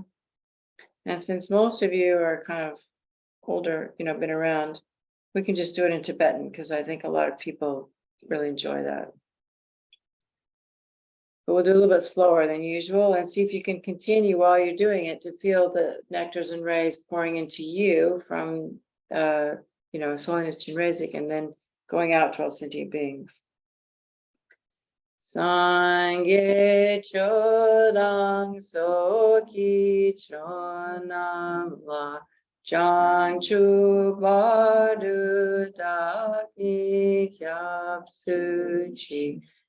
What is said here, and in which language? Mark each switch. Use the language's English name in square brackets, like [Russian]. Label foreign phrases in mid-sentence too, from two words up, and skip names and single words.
[English] And since most of you are kind of older, been around, we can just do it in Tibetan because I think a lot of people really enjoy that. But we'll do a little bit slower than usual and see if you can continue while you're doing it to feel the nectars and rays pouring into you from, His Holiness Chinrezig and then going out to all sentient beings. [Tibetan] སངས་རྒྱས་ཆོས་དང་ཚོགས་ཀྱི་མཆོག་རྣམས་ལ། བྱང་ཆུབ་བར་དུ་བདག་ནི་སྐྱབས་སུ་མཆི